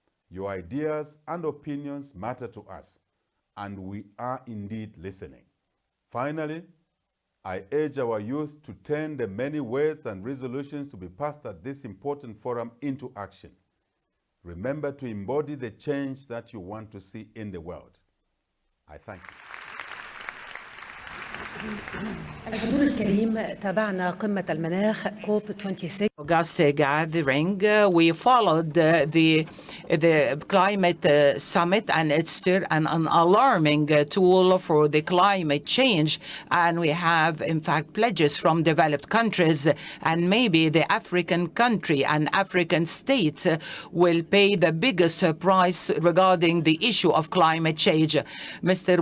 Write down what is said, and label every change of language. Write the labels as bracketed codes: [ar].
[en] Your ideas and opinions matter to us, and we are indeed listening. Finally, I urge our youth to turn the many words and resolutions to be passed at this important forum into action. Remember to embody the change that you want to see in the world. I thank you. [ar] الحضور الكريم، تابعنا قمة المناخ COP 26. [en] August gathering, we followed the climate summit, and it's still an alarming tool for the climate change. And we have, in fact, pledges from developed countries, and maybe the African country and African states will pay the biggest price regarding the issue of climate change. Mr.